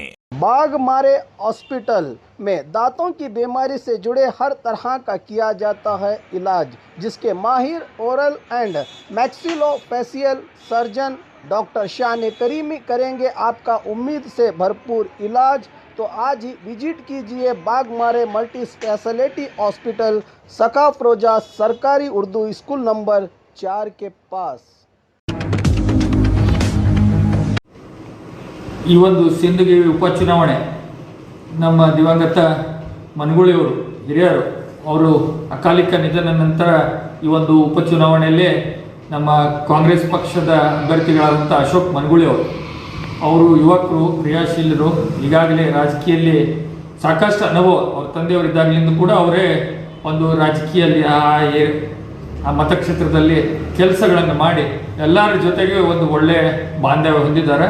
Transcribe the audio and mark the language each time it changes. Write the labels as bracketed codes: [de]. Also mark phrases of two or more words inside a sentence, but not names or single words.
[hi] बाग मारे हॉस्पिटल में दांतों की बीमारी से जुड़े हर तरह का किया जाता है इलाज, जिसके माहिर [en] oral and maxillofacial surgeon [hi] डॉक्टर शान करीमी करेंगे आपका उम्मीद से भरपूर इलाज। तो आज ही विजिट कीजिए बाग मारे मल्टी स्पेशलिटी हॉस्पिटल सकाफरोजा सरकारी उर्दू स्कूल नंबर 4 के पास। [kn] ಈ ಒಂದು ಸಿಂದಗಿ ಉಪಚುನಾವಣೆ ನಮ್ಮ ದಿವಂಗತ ಮನಗುಳಿಯವರು ಹಿರಿಯರು ಅವರು ಅಕಾಲಿಕ ನಿಧನ ನಂತರ ಈ ಒಂದು ಉಪಚುನಾವಣೆಯಲ್ಲಿ ನಮ್ಮ ಕಾಂಗ್ರೆಸ್ ಪಕ್ಷದ ಅಭ್ಯರ್ಥಿಗಳಾದಂಥ ಅಶೋಕ್ ಮನಗುಳಿಯವರು ಅವರು ಯುವಕರು ಕ್ರಿಯಾಶೀಲರು, ಈಗಾಗಲೇ ರಾಜಕೀಯದಲ್ಲಿ ಸಾಕಷ್ಟು ಅನುಭವ, ಅವ್ರ ತಂದೆಯವರಿದ್ದಾಗಲಿಂದ ಕೂಡ ಅವರೇ ಒಂದು ರಾಜಕೀಯದಲ್ಲಿ ಆ ಮತಕ್ಷೇತ್ರದಲ್ಲಿ ಕೆಲಸಗಳನ್ನು ಮಾಡಿ ಎಲ್ಲರ ಜೊತೆಗೆ ಒಂದು ಒಳ್ಳೆಯ ಬಾಂಧವ್ಯ ಹೊಂದಿದ್ದಾರೆ.